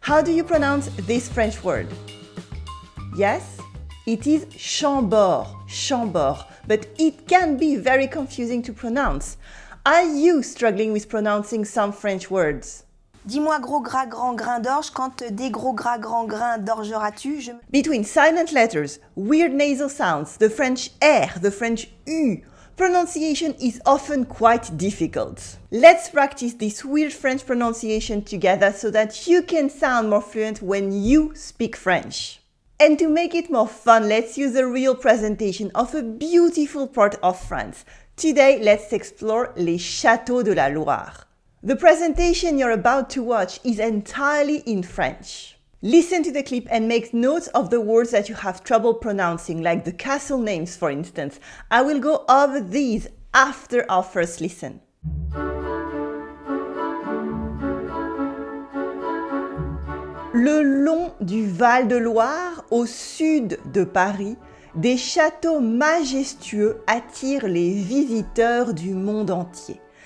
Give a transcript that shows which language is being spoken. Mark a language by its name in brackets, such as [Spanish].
[English] How do you pronounce this French word? Yes, it is Chambord, Chambord, but it can be very confusing to pronounce. Are you struggling with pronouncing some French words? [French] Dis-moi gros gras grand grain d'orge, quand des gros gras grands grains d'orgeras-tu, [English] Between silent letters, weird nasal sounds, the French R, the French U, pronunciation is often quite difficult. Let's practice this weird French pronunciation together so that you can sound more fluent when you speak French. And to make it more fun, let's use a real presentation of a beautiful part of France. Today, let's explore [French] les Châteaux de la Loire. [English] The presentation you're about to watch is entirely in French. Listen to the clip and make notes of the words that you have trouble pronouncing, like the castle names, for instance. I will go over these after our first listen. [French] Le long du Val de Loire, au sud de Paris, des châteaux majestueux attirent les visiteurs du monde entier.